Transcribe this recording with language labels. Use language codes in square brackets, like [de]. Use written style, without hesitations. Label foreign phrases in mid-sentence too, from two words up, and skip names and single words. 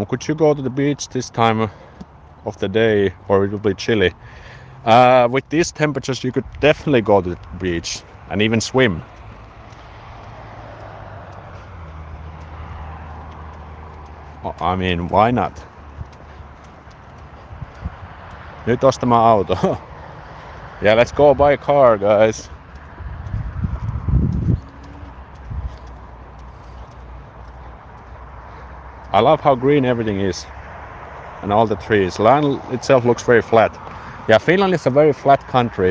[en] Could you go to the beach this time of the day, or it will be chilly? With these temperatures you could definitely go to the beach and even swim. I mean, why not? [fi] Nyt ostamaan auto. [en] Yeah, let's go buy a car, guys. I love how green everything is and all the trees. Land itself looks very flat. Yeah, Finland is a very flat country.